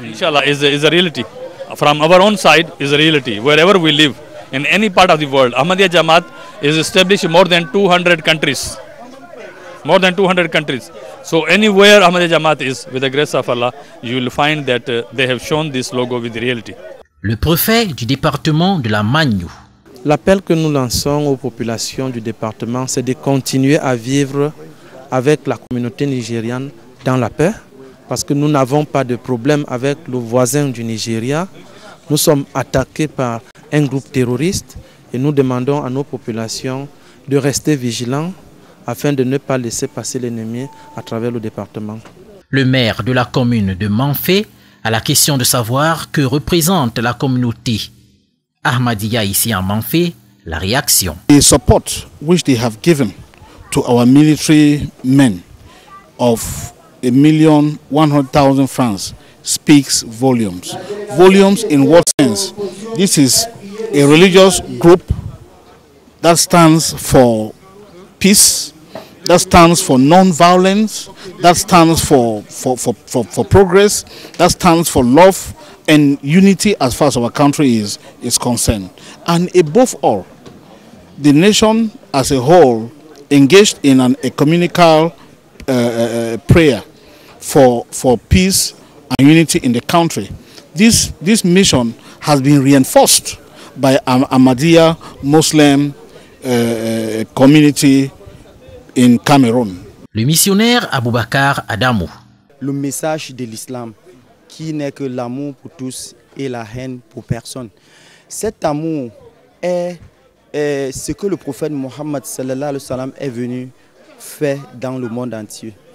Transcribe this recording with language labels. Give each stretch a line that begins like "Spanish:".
English: No, inshallah, is a reality. From our own side is a reality. Wherever we live, in any part of the world, Ahmadiyya Jamaat is established in more than 200 countries. More than 200 countries. So anywhere Ahmadiyya Jamaat is, with the grace of Allah, you will find that they have shown this logo with reality.
French: Le préfet du département de la Magnou. L'appel que nous lançons aux populations du département, c'est de continuer à vivre avec la communauté nigériane dans la paix, parce que nous n'avons pas de problème avec le voisin du Nigeria. Nous sommes attaqués par un groupe terroriste et nous demandons à nos populations de rester vigilants afin de ne pas laisser passer l'ennemi à travers le département. Le maire de la commune de Manfé à la question de savoir que représente la communauté Ahmadiyya ici en Manfé, la réaction.
English: The support which they have given to our military men of 1,100,000 francs speaks volumes. Volumes in what sense? This is a religious group that stands for peace, that stands for non-violence, that stands for progress, that stands for love and unity as far as our country is concerned. And above all, the nation as a whole engaged in an ecumenical prayer for peace and unity in the country. This mission has been reinforced by Ahmadiyya Muslim community in Cameroon.
French: Le missionnaire Aboubakar Adamou. Le message de l'islam qui n'est que l'amour pour tous et la haine pour personne. Cet amour est ce que le prophète Mohammed
Arabic: sallallahu alayhi wa sallam
French: est venu faire dans le monde entier.